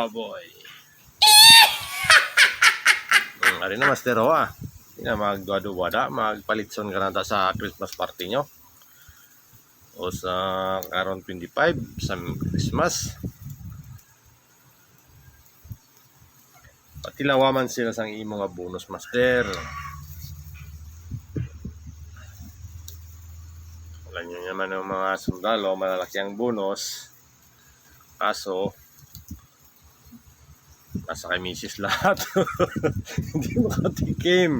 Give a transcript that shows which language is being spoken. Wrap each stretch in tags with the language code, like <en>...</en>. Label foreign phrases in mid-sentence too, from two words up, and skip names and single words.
<hil>Ari na, Master Hindi na magduwada, magpalitson ka na sa</hil> <en>Christmas party</en> <hil>nyo. O sa karon 25 sa Christmas. Patilawaman sila sang imo nga bonus, Master.</hil> <tl>Alam nyo naman ng mga sundalo, malalaki ang bonus. Kaso nasa kay misis lahat. Hindi makatikim.</tl>